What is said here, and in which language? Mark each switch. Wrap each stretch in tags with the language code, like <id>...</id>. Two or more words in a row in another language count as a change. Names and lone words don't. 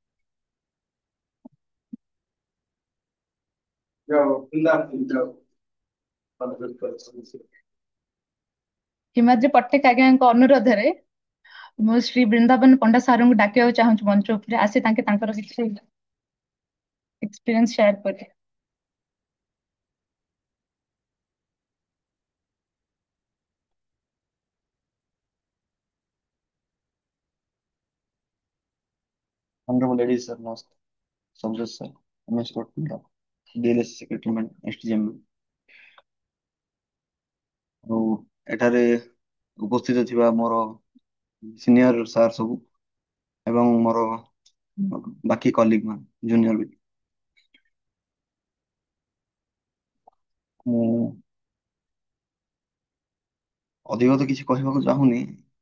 <or>ହିମାଦ୍ରୀ ପଟ୍ଟନାୟକ ଆଜ୍ଞାଙ୍କ ଅନୁରୋଧରେ ମୁଁ ଶ୍ରୀ ବୃନ୍ଦାବନ ପଣ୍ଡା ସାରଙ୍କୁ ଡାକିବାକୁ ଚାହୁଁଛି ମଞ୍ଚ ଉପରେ, ଆସି ତାଙ୍କର କିଛି</or> <en>experience share</en> <or>କରିବେ।</or> <en>Honorable ladies, sir, namaskar. Samjot sir, MS Rotunda, DLS Secretary, STGM।</en> <or>ଆଉ ଏଠାରେ ଉପସ୍ଥିତ ଥିବା ମୋର ସିନିୟର ସାର୍ ସବୁ ଏବଂ ମୋର ବାକି କଲିଗ ମାନେ ଜୁନିୟର ବି, ମୁଁ ଅଧିକ ତ କିଛି କହିବାକୁ ଚାହୁଁନି।</or>